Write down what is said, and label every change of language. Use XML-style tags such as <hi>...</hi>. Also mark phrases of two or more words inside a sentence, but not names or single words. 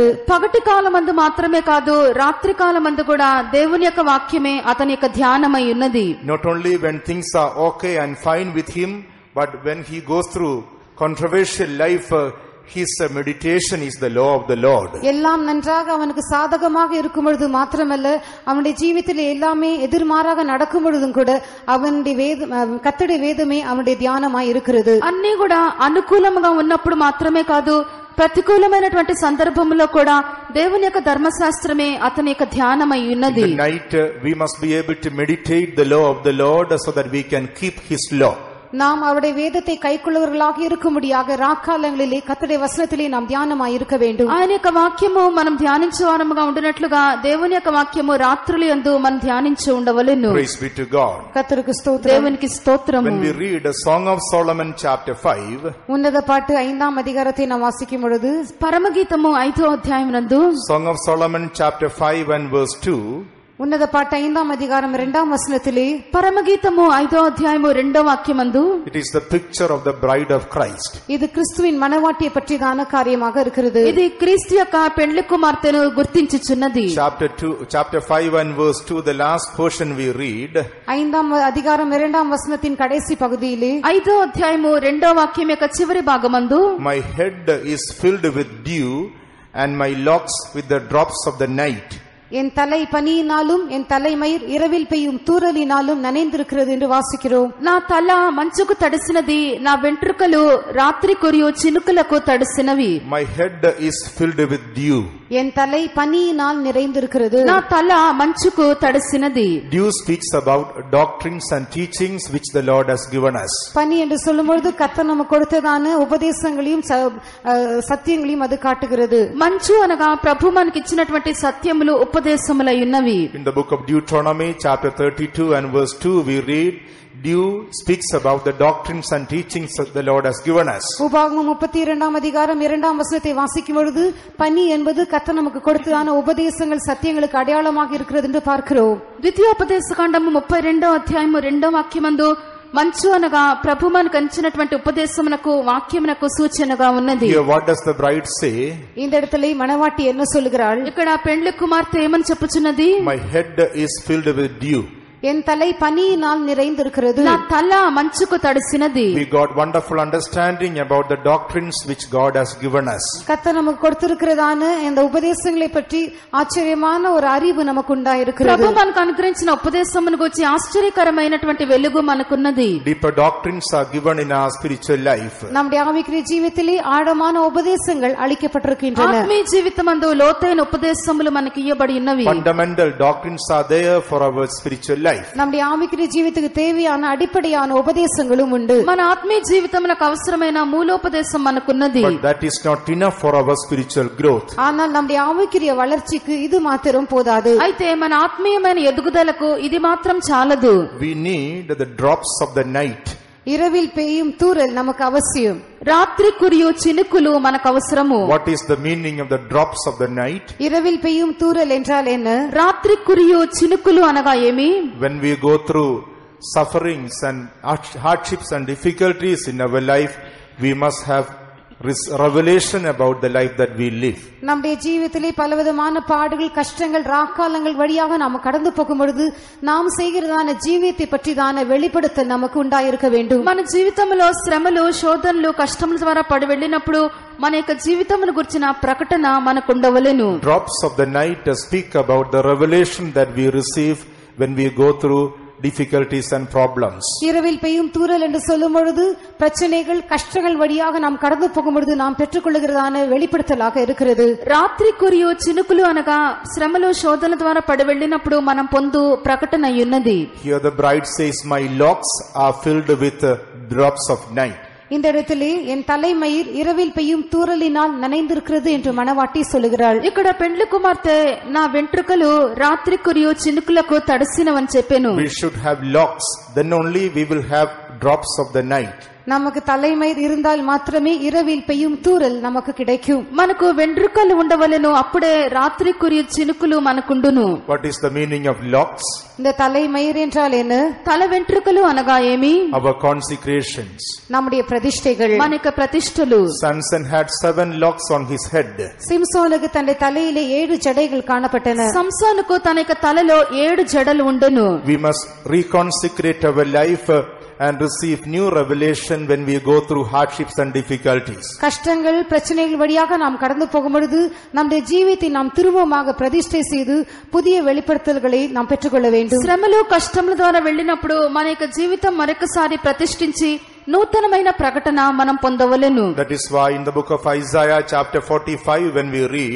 <te>పగటి కాలమందు మాత్రమే కాదు రాత్రి కాలమందు కూడా దేవుని యొక్క వాక్యమే అతని యొక్క ధ్యానమై ఉన్నది.</te> <en>Not only when things are okay and fine with him, but when he goes through controversial life, his meditation is the law of the Lord.</en> <ta>எல்லாம் நன்றாக அவனுக்கு சாதகமாக இருக்கும் பொழுது மாத்திரமல்ல அவனுடைய ஜீவிதத்திலே எல்லாமே எதிர்மாறாக நடக்கும் பொழுதும் கூட அவனுடைய கர்த்தருடைய வேதமே அவனுடைய தியானமாய் இருக்கிறது.</ta> <te>అన్నీ కూడా అనుకూలంగా ఉన్నప్పుడు మాత్రమే కాదు ప్రతికూలమైనటువంటి సందర్భంలో కూడా దేవుని యొక్క ధర్మశాస్త్రమే అతని యొక్క ధ్యానమై ఉన్నది.</te> <en>In the night we must be able to meditate the law of the Lord so that we can keep his law.</en> <ta>நாம் அவருடைய வேதத்தை கைக்கொள்ளுவர்களாக இருக்கும்படியாக ராக்காலங்களிலே கர்த்தருடைய வசனத்திலே நாம் தியானமாய் இருக்க வேண்டும்.</ta> <te>ఆయన యొక్క వాక్యము మనం ధ్యానించేవారముగా ఉండినట్లుగా దేవుని యొక్క వాక్యము రాత్రుల యందు మనం ధ్యానించి ఉండవలెను.</te> <en>Praise be to God.</en> <ta>கர்த்தருக்கு ஸ்தோத்திரம்.</ta> <te>దేవునికి స్తోత్రము.</te> <en>When we read a Song of Solomon chapter 5,</en> <ta>உன்னத பாட்டு 5ஆம் அதிகாரத்தை நாம் வாசிக்கும் பொழுது</ta> <te>పరమగీతము 5వ అధ్యాయం నందు</te> <en>Song of Solomon chapter 5 and verse 2,</en> <ta>உன்னத பாட்டு 5ஆம் அதிகாரம் 2ஆம் வசனத்திலே</ta> <te>పరమగీతము 5వ అధ్యాయము 2వ వాక్యమందు</te> <en>it is the picture of the bride of Christ.</en> <ta>இது கிறிஸ்துவின் மணவாட்டியை பற்றியதான காரியமாக இருக்கிறது.</ta> <te>ఇది క్రీస్తు యొక్క పెండ్లి కుమార్తెను గుర్తించుచున్నది.</te> <en>Chapter 5 and verse 2, the last portion we read,</en> <ta>5ஆம் அதிகாரம் 2ஆம் வசனத்தின் கடைசி பகுதியிலே</ta> <te>5వ అధ్యాయము 2వ వాక్యం యొక్క చివరి భాగమందు</te> <en>my head is filled with dew and my locks with the drops of the night.</en> <ta>என் தலை பனியினாலும் என் தலைமயிர் இரவில் பெய்யும் தூறலினாலும் நனைந்திருக்கிறது என்று வாசிக்கிறோம்.</ta> <te>నా తల మంచుకు తడిసినది, నా వెంట్రుకలు రాత్రి కురియు చినుకులకు తడిసినవి.</te> <en>My head is filled with dew.</en> <ta>என் தலை பனியினால் நிறைந்திருக்கிறது.</ta> <te>నా తల మంచుకు తడిసినది.</te> <en>Dew speaks about doctrines and teachings which the Lord has given us.</en> <ta>பனி என்று சொல்லும்போது கர்த்தர் நமக்கு கொடுத்ததான உபதேசங்களையும் சத்தியங்களையும் அது காட்டுகிறது.</ta> <te>మంచు అనగా ప్రభు మనకి ఇచ్చినటువంటి సత్యములు ఉపదేశములై ఉన్నవి.</te> <en>In the book of Deuteronomy chapter 32 and verse 2 we read, dew speaks about the doctrines and teachings that the Lord has given us.</en> <ta>உபாகமம் 32ஆம் அதிகாரம் 2ஆம் வசனத்தை வாசிக்கும் பொழுது பனி என்பது கர்த்தர் நமக்கு கொடுத்ததான உபதேசங்கள் சத்தியங்களுக்கு அடையாளமாக இருக்கிறது என்று பார்க்கிறோம்.</ta> <te>ద్వితీయోపదేశకాండము 32వ అధ్యాయము 2వ వాక్యమందు మంచు అనగా ప్రభు మనకు అందించినటువంటి ఉపదేశమునకు వాక్యమునకు సూచనగా ఉన్నది.</te> <en>Here what does the bride say?</en> <ta>இந்த இடத்திலே மணவாட்டி என்ன சொல்கிறாள்?</ta> <te>ఇక్కడ పెండ్లి కుమార్తె ఏమని చెప్పుచున్నది?</te> <en>My head is filled with dew.</en> <ta>என் தலை பனியினால் நிறைந்திருக்கிறது.</ta> <te>నా తల మంచుకు తడిసినది.</te> <en>We got wonderful understanding about the doctrines which God has given us.</en> <ta>கர்த்தர் நமக்கு கொடுத்திருக்கிறதான இந்த உபதேசங்களை பற்றி ஆச்சரியமான ஒரு அறிவு நமக்கு உண்டாயிருக்கிறது.</ta> <te>ప్రభు మనకు అనుగ్రహించిన ఉపదేశమును గురించి ఆశ్చర్యకరమైనటువంటి వెలుగు మనకున్నది.</te> <en>Deeper doctrines are given in our spiritual life.</en> <ta>நம்முடைய ஆவிக்குரிய ஜீவிதத்திலே ஆழமான உபதேசங்கள் அளிக்கப்பட்டிருக்கின்றன.</ta> <te>ఆత్మీయ జీవితమందు లోతైన ఉపదేశములు మనకి ఇవ్వబడి ఉన్నవి.</te> <en>Fundamental doctrines are there for our spiritual life.</en> <ta>நம்முடைய ஆவிக்குரிய ஜீவிதத்துக்கு தேவையான அடிப்படையான உபதேசங்களும் உண்டு.</ta> <te>మన ఆత్మీయ జీవితమునకు అవసరమైన మూలోపదేశం మనకున్నది.</te> <en>But that is not enough for our spiritual growth.</en> <ta>ஆனால் நம்முடைய ஆவிக்குரிய வளர்ச்சிக்கு இது மாத்திரம் போதாது.</ta> <te>అయితే మన ఆత్మీయమైన ఎదుగుదలకు ఇది మాత్రం చాలదు.</te> <en>We need the drops of the night.</en> <ta>இரவில் பெய்யும் தூறல் நமக்கு அவசியம்.</ta> <te>రాత్రి కురియు చినుకులు మనకు అవసరము.</te> <en>What is the meaning of the drops of the night?</en> <ta>இரவில் பெய்யும் தூறல் என்றால் என்ன?</ta> <te>రాత్రి కురియు చినుకులు అనగా ఏమి?</te> <en>When we go through sufferings and hardships and difficulties in our life, we must have revelation about the life that we live.</en> <ta>நம்முடைய ஜீவிதத்திலே பலவிதமான பாடுகள் கஷ்டங்கள் ராக்காலங்கள் வழியாக நாம் கடந்து போகும் பொழுது நாம் செய்கிறதான ஜீவியத்தை பற்றிதான வெளிப்படுத்தல் நமக்கு உண்டாயிருக்க வேண்டும்.</ta> <te>మన జీవితంలో శ్రమలు శోధనలు కష్టముల ద్వారా పడి వెళ్ళినప్పుడు మన యొక్క జీవితమును గురించిన ప్రకటన మనకు ఉండవలెను.</te> <en>Drops of the night speak about the revelation that we receive when we go through difficulties and problems.</en> <ta>இரவில் பெய்யும் தூறல் என்று சொல்லும் பொழுது பிரச்சனைகள் கஷ்டங்கள் வழியாக நாம் கடந்து போகும் பொழுது நாம் பெற்றுக்கொள்கிறதான வெளிப்படுத்தலாக இருக்கிறது.</ta> <te>రాత్రి కురియు చినుకులు అనగా శ్రమలు శోధన ద్వారా పడి వెళ్ళినప్పుడు మనం పొందు ప్రకటన ఉన్నది.</te> <en>Here the bride says, my locks are filled with drops of night.</en> <ta>இந்த இடத்திலே என் தலைமயிர் இரவில் பெய்யும் தூறலினால் நனைந்திருக்கிறது என்று மணவாட்டி சொல்லுகிறாள்.</ta> <te>ఇక్కడ పెండ్లి కుమార్తె నా వెంట్రుకలు రాత్రి కురియు చినుకులకు తడిసినవని చెప్పెను.</te> <en>We should have locks, then only we will have drops of the night.</en> <ta>நமக்கு தலைமயிர் இருந்தால் மாத்திரமே இரவில் பெய்யும் தூறல் நமக்கு கிடைக்கும்.</ta> <te>మనకు వెంట్రుకలు ఉండవలెను, అప్పుడే రాత్రి కురియు చినుకులు మనకుండును.</te> <en>What is the meaning of locks?</en> <ta>இந்த தலைமயிர் என்றால் என்ன?</ta> <te>తల వెంట్రుకలు అనగా ఏమి?</te> <en>Our consecrations.</en> <ta>நம்முடைய பிரதிஷ்டைகள்.</ta> <te>మన యొక్క ప్రతిష్టలు.</te> <en>Samson had 7 locks on his head.</en> <ta>சிம்சோனுக்கு தன்னுடைய தலையிலே 7 ஜடைகள் காணப்பட்டன.</ta> <te>సంసోనుకు తన యొక్క తలలో 7 జడలు ఉండెను.</te> <en>We must reconsecrate our life and receive new revelation when we go through hardships and difficulties.</en> <ta>கஷ்டங்கள் பிரச்சனைகள் வழியாக நாம் கடந்து போகும் பொழுது நம்முடைய ஜீவித்தை நாம் திரும்பமாக பிரதிஷ்டை செய்து புதிய வெளிப்படுத்தல்களை நாம் பெற்றுக்கொள்ள வேண்டும்.</ta> <te>శ్రమలు కష్టముల ద్వారా వెళ్ళినప్పుడు మన యొక్క జీవితం మరొకసారి ప్రతిష్ఠించి నూతనమైన ప్రకటన మనం పొందవలెను.</te> <en>That is why in the book of Isaiah chapter 45 when we read,</en>